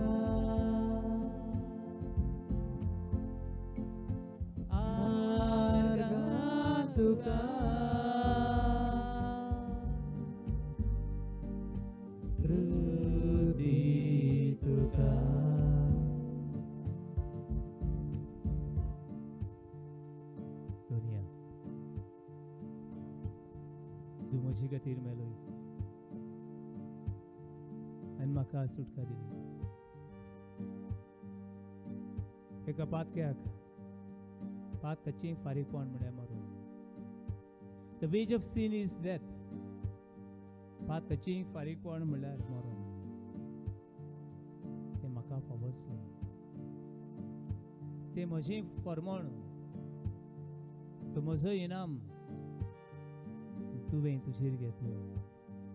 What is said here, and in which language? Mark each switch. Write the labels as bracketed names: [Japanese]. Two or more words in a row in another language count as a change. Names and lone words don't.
[Konkani] Arga tuka Suti tuka. दुनिया तू म्हजी खातीर मेलोय आनी म्हाका सुटका दिली. एका पातक्याक पातकाची फारीकपण म्हळ्यार मरण. [English] the wages of sin is death. पातकाची फारीकपण म्हळ्यार मरण. तें म्हाका फावसलें. तें म्हजें फर्मण. तो म्हजो इनाम तुवें तुजेर घेतलो.